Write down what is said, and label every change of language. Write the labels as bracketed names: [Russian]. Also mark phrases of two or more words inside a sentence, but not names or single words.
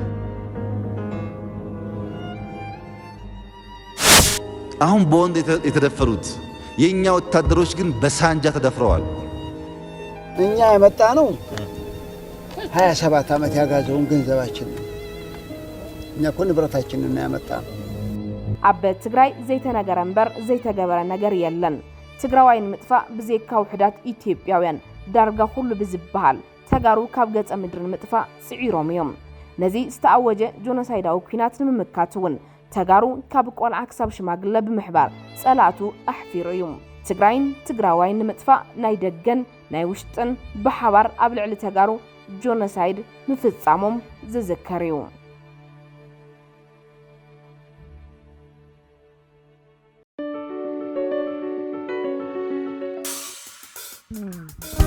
[Amharic] አሁን በወንድ የተደፈሩት የኛ ወታደሮች ግን በሳንጃ ተደፍረዋል። እኛ የመጣ ነው 27 ዓመት ያጋዘውን ገንዘባችን እኛ እኮ ንብረታችንን ያመጣ ነው። [Tigrinya] አበ ትግራይ ዘይተነገረ እምበር ዘይተገበረ ነገር የለን ትግራዋይን ምጥፋ ብዘይካ ውሕዳት ኢትዮጵያውያን ዳርጋ ሁሉ ብዝብሃል ተጋሩ ካብ ገጸ ምድርን ምጥፋ ጽዒሮም እዮም ነዚ ዝተኣወጀ ጆኖሳይዳዊ ኩናት ንምምካትውን ተጋሩ ካብ ቆልዓ ክሳብ ሽማግለ ብምሕባር ጸላእቱ ኣሕፊሩ እዩ ትግራይን ትግራዋይን ንምጥፋ ናይ ደገን ናይ ውሽጥን ብሓባር ኣብ ልዕሊ ተጋሩ ጆኖሳይድ ምፍጻሞም ዝዝከር እዩ